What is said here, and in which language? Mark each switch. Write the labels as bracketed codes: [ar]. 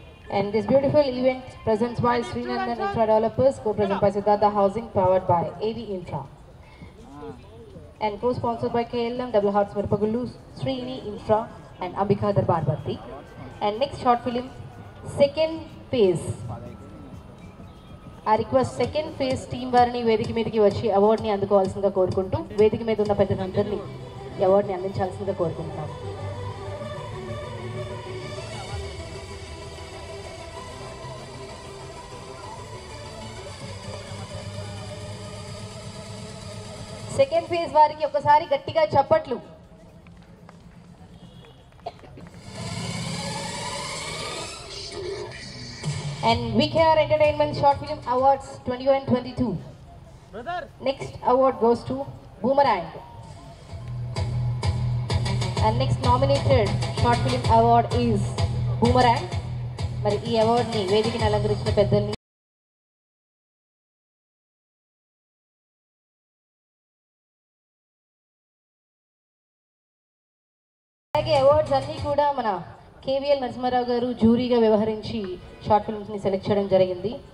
[en] And this beautiful event presents by Srinandan Infra Developers, co-present by Siddhartha Housing, powered by AV Infra, and co-sponsored by KLM, Double Hearts Mirpagullu, Srini Infra, and Ambika Darbar Bharti. And next short film, second phase. I request second phase team [te] వారిని వేదిక మీదకి వచ్చి అవార్డుని అందుకోవాల్సిందిగా కోరుకుంటూ వేదిక మీద ఉన్న పెద్దలందరినీ ఈ అవార్డుని అందించాల్సిందిగా కోరుకుంటున్నాం. సెకండ్ ఫేజ్ వారికి ఒకసారి గట్టిగా చప్పట్లు. [en] And VKR Entertainment Short Film Awards 21-22. Next award goes to Boomerang. And next nominated short film award is Boomerang. [te] మరి ఈ అవార్డుని వేదికని అలంకరించిన పెద్దల్ని అలాగే అవార్డ్స్ అన్నీ కూడా మన కేవీఎల్ నరసింహారావు గారు జ్యూరీగా వ్యవహరించి షార్ట్ ఫిల్మ్స్ని సెలెక్ట్ చేయడం జరిగింది.